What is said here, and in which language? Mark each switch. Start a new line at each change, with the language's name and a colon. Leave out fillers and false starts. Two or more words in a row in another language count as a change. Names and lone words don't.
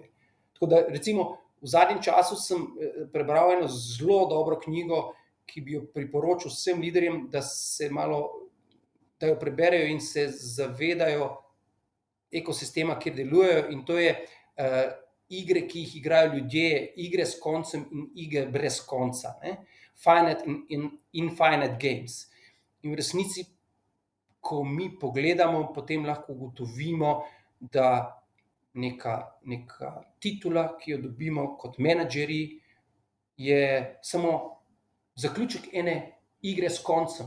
Slovenian: Tako da recimo v zadnjem času sem prebral eno zelo dobro knjigo, ki bi jo priporočil vsem liderjem, da jo preberejo in se zavedajo ekosistema, kjer delujejo, in to je igre, ki jih igrajo ljudje, igre s koncem in igre brez konca.
English: Finite in infinite games.
Slovenian: In v resnici, ko mi pogledamo, potem lahko ugotovimo, da neka titula, ki jo dobimo kot menedžerji, je samo zaključek ene igre s koncem.